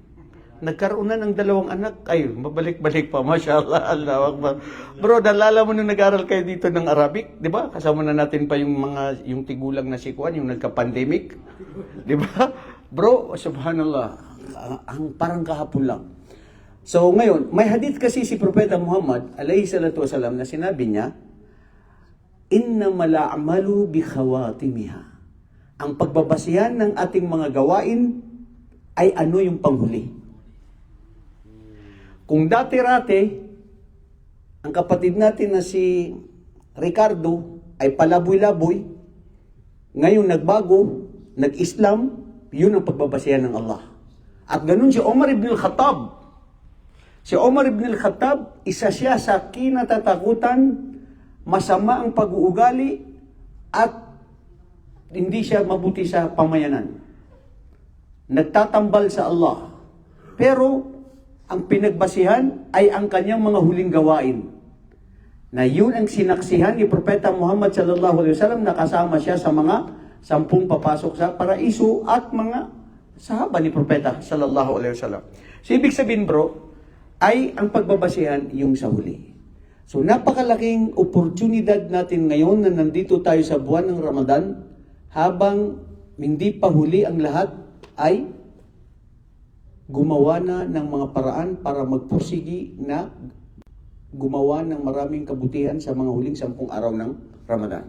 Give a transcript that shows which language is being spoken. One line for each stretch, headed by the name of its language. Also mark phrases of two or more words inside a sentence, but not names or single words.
Filipino: Nagkaroon na ng 2 anak, ay, mabalik-balik pa,
Arabic: ما شاء الله، الله أكبر.
Filipino: Bro, nalala mo nung nag-aral kayo dito ng Arabic, di ba? Kasama na natin pa yung tigulang na si Kuan, yung nagka-pandemic. Di ba? Bro, subhanallah, ang parang kahapon lang. So ngayon, may hadith kasi si Propeta Muhammad,
Arabic: عليه الصلاة والسلام,
Filipino: na sinabi niya,
Arabic: إنما الأعمال بخواتيمها.
Filipino: Ang pagbabasihan ng ating mga gawain ay ano yung panghuli. Kung dati-rate, ang kapatid natin na si Ricardo ay palaboy-laboy, ngayon nagbago, nag-Islam, yun ang pagbabasihan ng Allah. At ganun si Omar ibn al-Khattab. Si Omar ibn al-Khattab, isa siya sa kinatatakutan, masama ang pag-uugali, at hindi siya mabuti sa pamayanan. Nagtatambal sa Allah. Pero, ang pinagbasihan ay ang kanyang mga huling gawain. Na yun ang sinaksihan ni Propeta Muhammad
Arabic: صلى الله عليه وسلم
Filipino: na kasama siya sa mga 10 papasok sa paraiso at mga sahaba ni Propeta
Arabic: صلى الله عليه وسلم.
Filipino: So ibig sabihin bro, ay ang pagbabasihan yung sa huli. So napakalaking oportunidad natin ngayon na nandito tayo sa buwan ng Ramadan habang hindi pa huli ang lahat ay gumawa na ng mga paraan para magpursigi na gumawa ng maraming kabutihan sa mga huling 10 araw ng Ramadan.